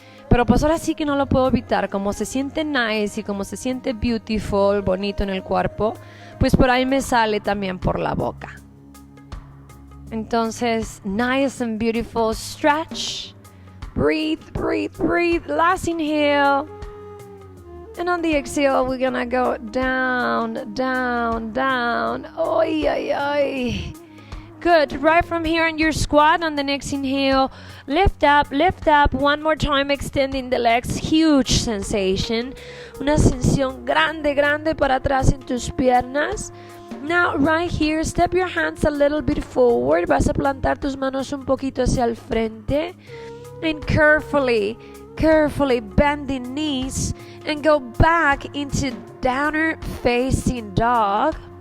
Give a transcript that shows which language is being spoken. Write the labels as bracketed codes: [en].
[es] Pero pues ahora sí que no lo puedo evitar. Como se siente [en] nice [es] y como se siente [en] beautiful, [es] bonito en el cuerpo, pues por ahí me sale también por la boca. [en] Entonces, nice and beautiful. Stretch. Breathe, breathe, breathe. Last inhale. And on the exhale, we're gonna go down, down, down. Oy, oy, oy. Good. Right from here on your squat, on the next inhale, lift up, one more time, extending the legs. Huge sensation. [es] Una ascensión grande, grande para atrás en tus piernas. [en] Now, right here, step your hands a little bit forward. [es] Vas a plantar tus manos un poquito hacia el frente. [en] And carefully bending knees and go back into downward facing dog.